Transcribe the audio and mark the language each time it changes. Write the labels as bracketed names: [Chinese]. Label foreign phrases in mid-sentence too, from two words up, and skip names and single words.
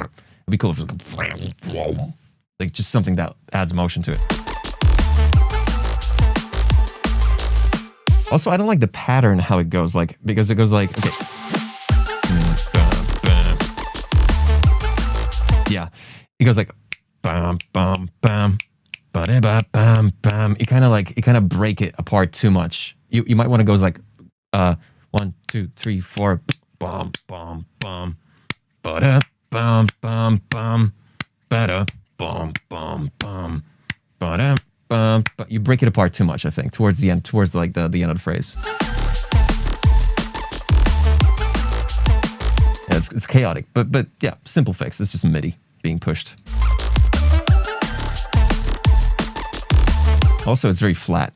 [English] It'd be cool if it was like just something that adds motion to it. Also, I don't like the pattern how it goes, like, because it goes like, okay. Yeah. It goes like bam bam bam ba bam bam. You kind of break it apart too much. You might want to go like 1 2 3 4 bam bam bam ba bam bam bam ba bam bam bam ba bam. But you break it apart too much, I think, towards the end, towards like the end of the phrase. Yeah, it's chaotic, but yeah, simple fix. It's just MIDI being pushed. Also, it's very flat.